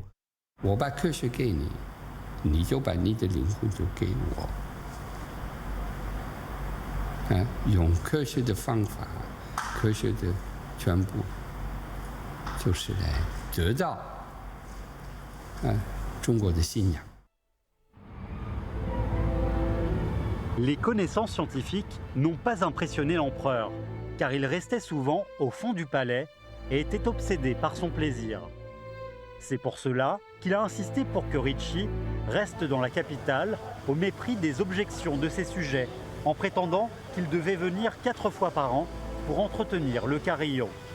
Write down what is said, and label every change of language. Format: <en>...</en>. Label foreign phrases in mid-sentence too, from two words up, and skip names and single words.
<zh>我把科学给你，你就把你的灵魂就给我。用科学的方法，科学的全部，就是来得到中国的信仰。</zh> <fr>Les connaissances scientifiques n'ont pas impressionné l'empereur, car il restait souvent au fond du palais et était obsédé par son plaisir. C'est pour cela qu'il a insisté pour que Ricci reste dans la capitale au mépris des objections de ses sujets, en prétendant qu'il devait venir 4 fois par an pour entretenir le carillon.</fr>